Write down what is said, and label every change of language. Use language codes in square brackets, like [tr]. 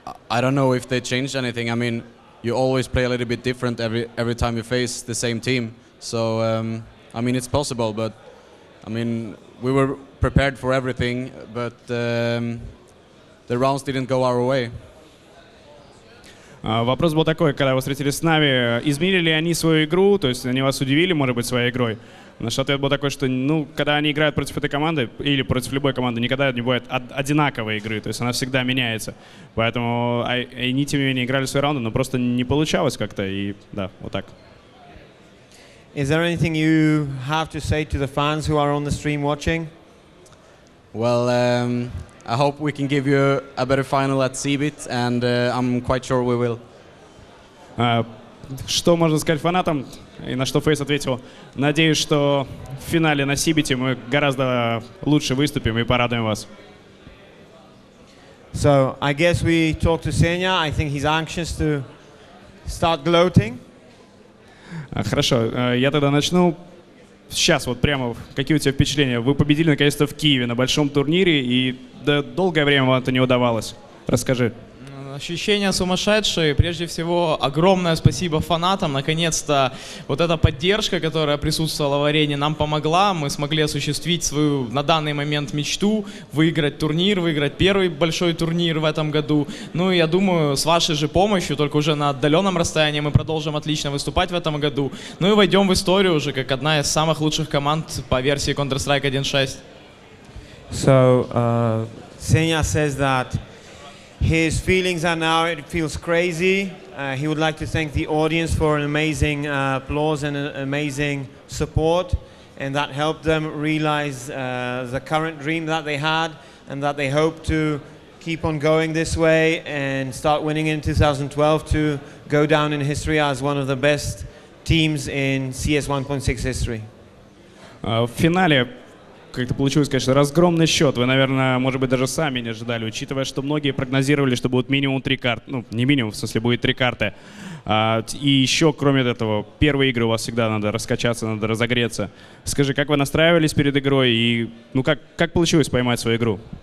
[en] I don't know if they changed anything. I mean, you always play a little bit different every time you face the same team. So, I mean, it's possible, but I mean, we were prepared for everything, but the rounds didn't go our way. [ru] Вопрос был такой, когда вы встретились с Нави, изменили ли они свою игру, то есть они вас удивили, может быть, своей игрой? Наш ответ был такой, что когда они играют против этой команды или против любой команды, никогда не бывает одинаковой игры, то есть она всегда меняется. Поэтому они, тем не менее, играли свои раунды, но просто не получалось как-то, и да, вот так. [en] Is there anything you have to say to the fans who are on the stream watching? Well, I hope we can give you a better final at CBIT, and I'm quite sure we will. [ru] Что можно сказать фанатам? И на что Фейс ответил: надеюсь, что в финале на CBIT мы гораздо лучше выступим и порадуем вас. [en] So I guess we talked to Senya. I think he's anxious to start gloating. [ru] Хорошо, я тогда начну. Сейчас вот прямо, какие у тебя впечатления? Вы победили наконец-то в Киеве на большом турнире, и долгое время вам это не удавалось. Расскажи. Ощущения сумасшедшие. Прежде всего, огромное спасибо фанатам. Наконец-то вот эта поддержка, которая присутствовала в арене, нам помогла. Мы смогли осуществить свою на данный момент мечту, выиграть турнир, выиграть первый большой турнир в этом году. Ну и я думаю, с вашей же помощью, только уже на отдаленном расстоянии, мы продолжим отлично выступать в этом году. Ну и войдем в историю уже как одна из самых лучших команд по версии Counter-Strike 1.6. [en] So Senya says that his feelings are now, it feels crazy. He would like to thank the audience for an amazing applause and an amazing support, and that helped them realize the current dream that they had, and that they hope to keep on going this way and start winning in 2012 to go down in history as one of the best teams in CS 1.6 history. [ru] В финале как-то получилось, конечно, разгромный счет. Вы, наверное, может быть, даже сами не ожидали, учитывая, что многие прогнозировали, что будет минимум 3 карты. Ну, не минимум, в смысле, будет 3 карты. И еще, кроме этого, первые игры у вас всегда надо раскачаться, надо разогреться. Скажи, как вы настраивались перед игрой и как получилось поймать свою игру?